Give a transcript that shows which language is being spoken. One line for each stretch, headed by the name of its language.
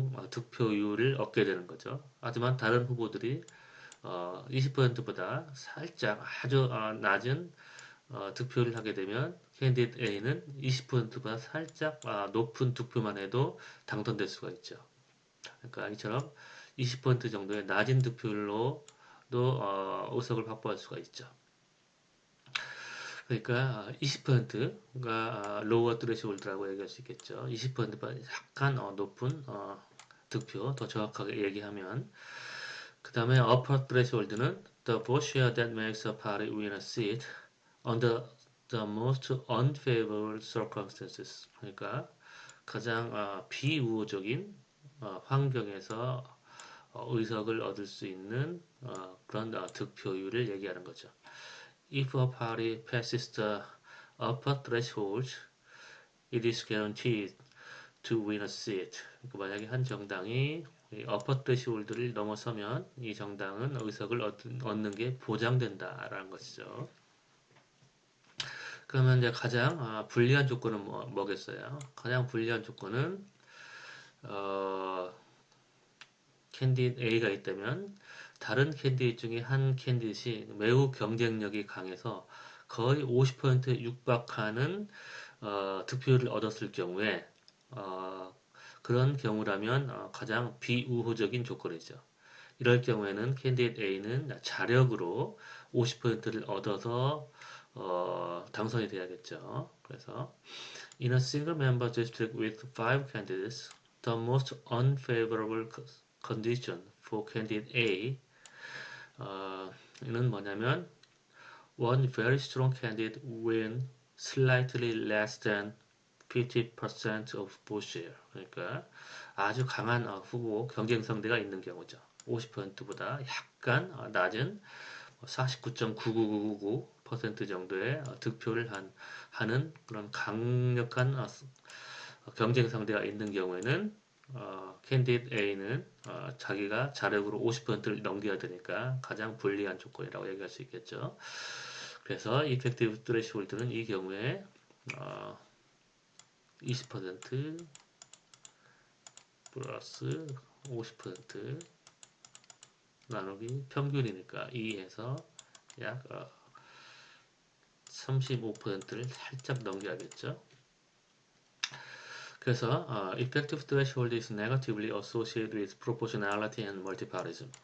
Korean: 득표율을 얻게 되는 거죠. 하지만 다른 후보들이 20%보다 살짝 아주 낮은 득표를 하게 되면 캔디데이트 A는 20%보다 살짝 높은 득표만 해도 당선될 수가 있죠. 그러니까 이처럼 20% 정도의 낮은 득표율로도 의석을 확보할 수가 있죠. 그러니까 20%가 로워 트레시홀드라고 얘기할 수 있겠죠. 20%보다 약간 높은 득표 더 정확하게 얘기하면 그 다음에
English: upper threshold는 the vote share that makes a party win a seat under the most unfavorable circumstances.
Korean: 그러니까 가장 비우호적인 환경에서 의석을 얻을 수 있는 그런 득표율을 얘기하는 거죠.
English: If a party passes the upper threshold, it is guaranteed to win a seat.
Korean: 그러니까 만약에 한 정당이 upper threshold를 넘어서면 이 정당은 의석을 얻는 게 보장된다라는 것이죠. 그러면 이제 가장 불리한 조건은 뭐겠어요? 가장 불리한 조건은 캔디데이트 A가 있다면 다른 캔디데이트 중에 한 캔디데이트이 매우 경쟁력이 강해서 거의 50%에 육박하는 득표율을 얻었을 경우에 그런 경우라면 가장 비우호적인 조건이죠. 이럴 경우에는 캔디데이트 A는 자력으로 50%를 얻어서 당선이 돼야겠죠. 그래서
English: in a single member district with 5 candidates, the most unfavorable condition for candidate A
Korean: 이는 뭐냐면
English: one very strong candidate win slightly less than 50% of vote share.
Korean: 그러니까 아주 강한 후보 경쟁 상대가 있는 경우죠. 50%보다 약간 낮은 49.99999% 정도의 득표를 하는 그런 강력한 경쟁 상대가 있는 경우에는 캔디데이트 A는 자기가 자력으로 50%를 넘겨야 되니까 가장 불리한 조건이라고 얘기할 수 있겠죠. 그래서 이펙티브 트레시홀드는 이 경우에 20% 플러스 50% 나누기 평균이니까 2에서 약 35%를 살짝 넘겨야겠죠.
English: 그래서 effective threshold is negatively associated with proportionality and multipartyism.